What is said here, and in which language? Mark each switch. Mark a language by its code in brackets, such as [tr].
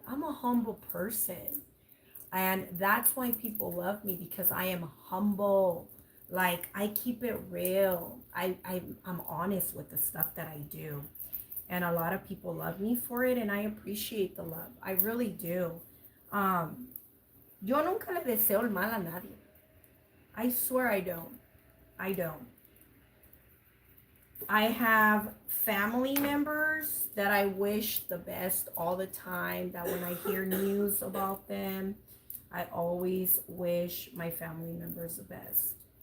[en] I'm a humble person. And that's why people love me, because I am humble. Like, I keep it real. I'm honest with the stuff that I do. And a lot of people love me for it, and I appreciate the love. I really do. [es] Yo nunca le deseo el mal a nadie. [en] I swear I don't. I don't. I have family members that I wish the best all the time, that when I hear news about them, I always wish my family members the best.